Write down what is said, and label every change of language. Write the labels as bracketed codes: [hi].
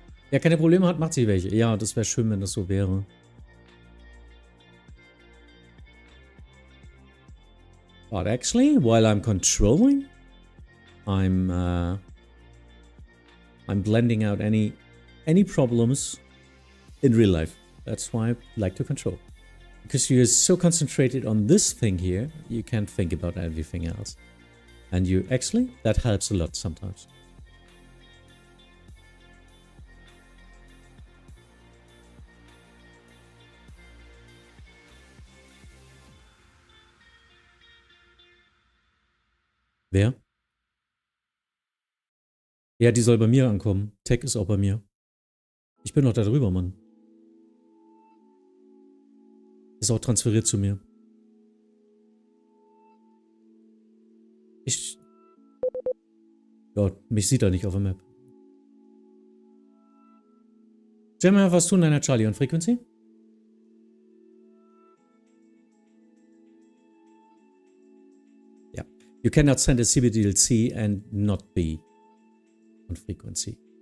[de] Wer keine Probleme hat, macht sich welche. Ja, das wäre schön, wenn das so wäre. [en] But actually, while I'm controlling, I'm blending out any problems in real life. That's why I like to control. Because you're so concentrated on this thing here, you can't think about everything else. And you actually, that helps a lot sometimes. [de] Wer? Ja, die soll bei mir ankommen. Tech ist auch bei mir. Ich bin noch da drüber, Mann. Ist auch transferiert zu mir. Ja, mich sieht er nicht auf der Map. Jever, was tun deiner Charlie [en] on Frequency? [de] Ja. [en] You cannot send a CBDLC and not be on frequency.